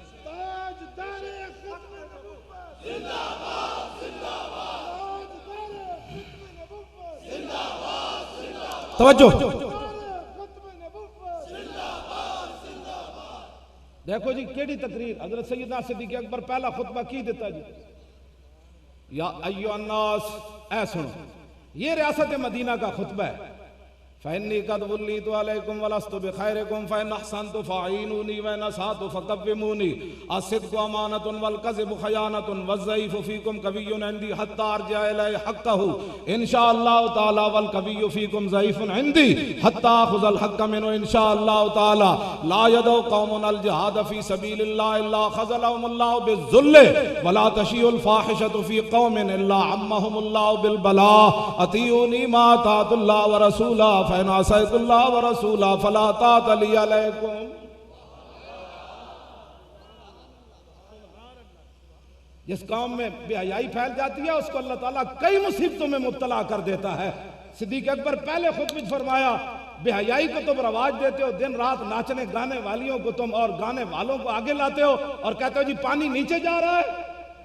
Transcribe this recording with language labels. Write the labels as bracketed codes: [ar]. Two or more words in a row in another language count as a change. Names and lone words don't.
[hi] तवज्जो, देखो जी केड़ी तकरीर हजरत सैयदना सिद्दीक़ अकबर पहला खुतबा की देता जी, [ar] يا أيها الناس, [hi] ऐ सुनो, ये रियासत मदीना का खुतबा है। [ar] فإني قد وليت عليكم ولست بخيركم فإن أحسنت فأعينوني وإن أسأت فقوموني الصدق أمانة والكذب خيانة والضعيف فيكم قوي عندي حتى أرجع إليه حقه إن شاء الله تعالى والقوي فيكم ضعيف عندي حتى آخذ الحق منه إن شاء الله تعالى لا يدع قوم الجهاد في سبيل الله إلا خذلهم الله بالذل ولا تشيع الفاحشة في قوم إلا عمهم الله بالبلاء أطيعوني ما أطعت الله ورسوله فإن عصيت الله ورسوله فلا طاعة لي عليكم. [hi] जिस कौम में बेहयाई फैल जाती है उसको अल्लाह ताला कई मुसीबतों में मुब्तला कर देता है। सिद्दीक़ अकबर पहले खुद में फरमाया, बेहयाई को तुम रवाज देते हो, दिन रात नाचने गाने वालियों को तुम और गाने वालों को आगे लाते हो और कहते हो जी पानी नीचे जा रहा है।